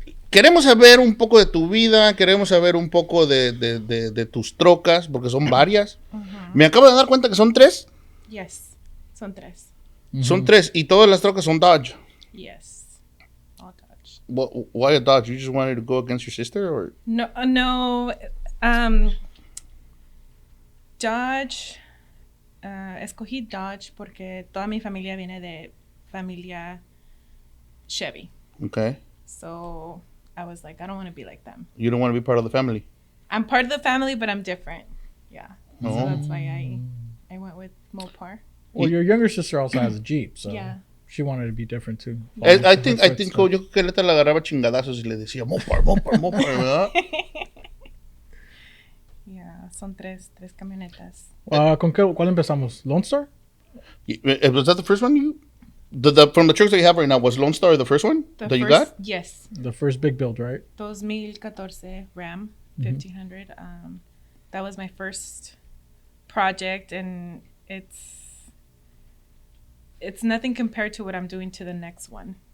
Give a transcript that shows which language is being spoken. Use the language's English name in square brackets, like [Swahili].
[Spanish] Queremos saber un poco de tu vida, queremos saber un poco de tus trocas, porque son varias. Me acabo de dar cuenta que son 3. [English] Yes, [Spanish] son 3. Son 3 y todas las trocas son Dodge. [English] Yes, all Dodge. Why a Dodge? You just wanted to go against your sister, or? No. Dodge. [Spanish] Escogí Dodge porque toda mi familia viene de familia Chevy. [English] Okay. So I was like, I don't want to be like them. You don't want to be part of the family. I'm part of the family, but I'm different. Yeah. Oh. So that's why I went with Mopar. Well, your younger sister also has a Jeep, so Yeah. she wanted to be different too. I think [Spanish] yo creo que Leta le agarraba chingadazos y le decía Mopar, ¿verdad? [English] Yeah, [Spanish] son tres camionetas. ¿Cuál empezamos? ¿Lone Star? [English] Was that the first one from the trucks that you have right now, was Lone Star the first one you got? Yes. The first big build, right? 2014 Ram 1500. That was my first project, and it's nothing compared to what I'm doing to the next one.